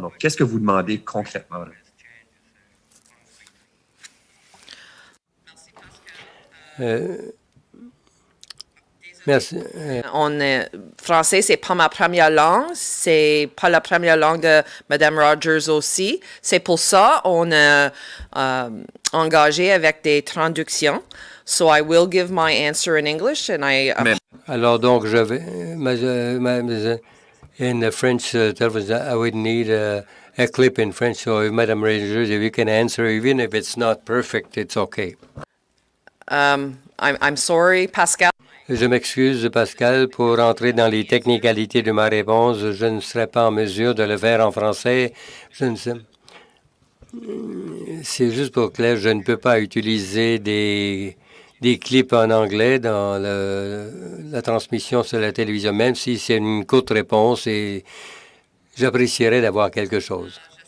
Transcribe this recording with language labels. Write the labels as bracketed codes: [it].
[fr] Donc, qu'est-ce que vous demandez concrètement, là? Merci. Français, c'est pas ma première langue. C'est pas la première langue de Mme Rogers aussi. C'est pour ça qu'on a engagé avec des traductions. [en] So I will give my answer in English and [fr] Alors donc je vais [en] in the French television I would need a clip in French. So if Madame Rogers, if you can answer, even if it's not perfect, it's okay. I'm sorry, Pascal. [fr] Je m'excuse, Pascal, pour entrer dans les technicalités de ma réponse. Je ne serai pas en mesure de le faire en français. Je ne sais. C'est juste pour clair, je ne peux pas utiliser des clips en anglais dans la transmission sur la télévision, même si c'est une courte réponse et j'apprécierais d'avoir quelque chose.